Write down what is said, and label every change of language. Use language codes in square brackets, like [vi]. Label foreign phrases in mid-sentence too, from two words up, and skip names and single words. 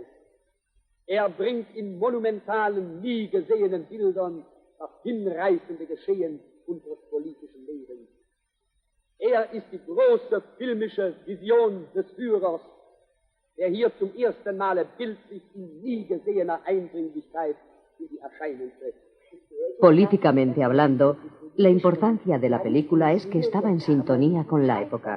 [de] Er bringt in monumentalen, nie gesehenen Bildern das hinreißende Geschehen unseres politischen Lebens. Er ist die große filmische Vision des Führers, der hier zum ersten Male bildlich in nie gesehener Eindringlichkeit in die Erscheinung tritt. [es] Políticamente hablando, la importancia de la película es que estaba en sintonía con la época.